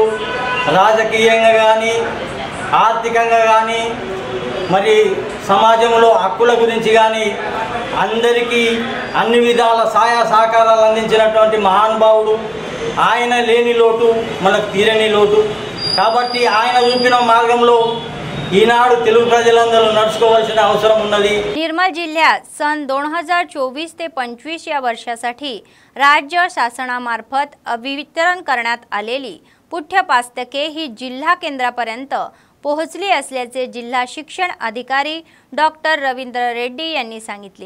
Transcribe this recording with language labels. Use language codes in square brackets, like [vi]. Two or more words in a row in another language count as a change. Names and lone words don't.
[te] రాజకీయంగా కానీ, ఆర్థికంగా కానీ, మరి సమాజంలో హక్కుల గురించి కానీ అందరికీ అన్ని విధాల సహాయ సహకారాలు అందించినటువంటి మహానుభావుడు. ఆయన లేని లోటు మనకు తీరని లోటు. కాబట్టి ఆయన చూపిన మార్గంలో ఈనాడు తెలుగు ప్రజలందరూ నడుచుకోవాల్సిన అవసరం ఉన్నది. [mr] निर्मल जिल्ह्यात सन 2024 ते 25 या वर्षासाठी राज्य शासनामार्फत वितरण करण्यात आलेली पुठ्यपुस्तके ही जिल्हा केंद्रापर्यंत पोहोचली असल्याचे जिल्हा शिक्षण अधिकारी डॉक्टर रवींद्र रेड्डी यांनी सांगितले.